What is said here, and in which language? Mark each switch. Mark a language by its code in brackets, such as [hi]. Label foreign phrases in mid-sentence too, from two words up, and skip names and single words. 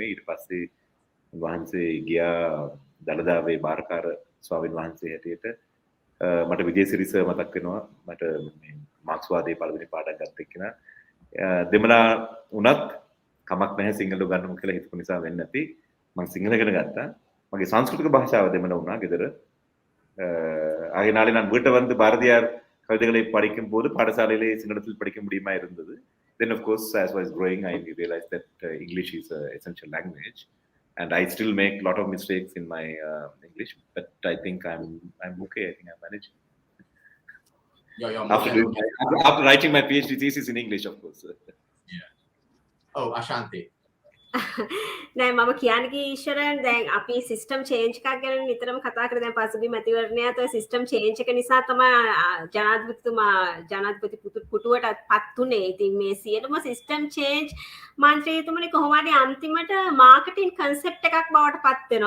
[si] ඊට පස්සේ වහන්සේ ගියා දලදාවේ බාරකාර ස්වාමීන් වහන්සේ හැටියට මට විජේසිරි සර් මතක් වෙනවා මට මේ මාක්ස්වාදයේ පළවෙනි පාඩම් ගත්ත එක්කෙනා දෙමළා උනත් කමක් නැහැ සිංහල උගන්වමු කියලා හිතපු නිසා වෙන්නේ නැති මම සිංහල ඉගෙන ගත්තා මගේ සංස්කෘතික භාෂාව දෙමළ වුණා ගෙදර [ta] ஆகையினாலே நான் வீட்டை வந்து பாரதியார் கவிதைகளை படிக்கும் போது பாடசாலையிலே சிங்களத்தில் படிக்க முடியுமா இருந்தது. [en] Then of course as I was growing I realized that English is an essential language and I still make a lot of mistakes in my English but I think I'm okay. I think I managed. You're after writing my PhD thesis in English, of course. Yeah. Oh, Ashanti. [si] නෑ මම කියන්නේ ඊශ්වරයන් දැන් අපි [en] system change [si] එකක් ගැන නිතරම කතා කරලා දැන් පසුගිය මැතිවරණයත් ඔය [en] system change [si] එක නිසා තමයි ජනාධිපති පුටුවට පත් උනේ. ඉතින් මේ සියලුම [en] system change [si] මන්ත්‍රීතුමනි කොහොම හරි අන්තිමට [en] marketing concept [si] එකක් බවට පත් වෙනවා.